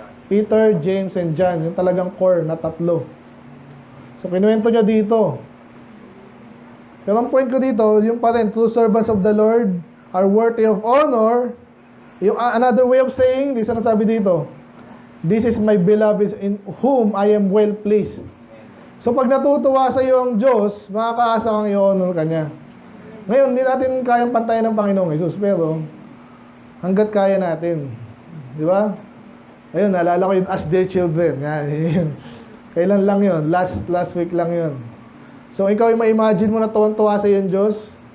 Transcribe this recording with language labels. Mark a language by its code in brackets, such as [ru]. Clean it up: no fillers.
[tl] Peter, James, and John. Yung talagang core na 3. So, kinuwento niya dito. Pero ang point ko dito, yung pa rin, [en] true servants of the Lord are worthy of honor. Yung another way of saying, [tl] di sana sabi dito, [en] this is my beloved in whom I am well pleased. [tl] So pag natutuwa sa iyo ang Diyos, makakaasa kang i-honor Kanya. Ngayon, hindi natin kayang pantayan ng Panginoong Jesus, pero hanggat kaya natin. Di ba? Ayun, naalala ko yung as their children. Yan. Kailan lang yun? Last week lang yun. So ikaw yung ma-imagine mo na tuwan-tuwa sa iyo ang Diyos.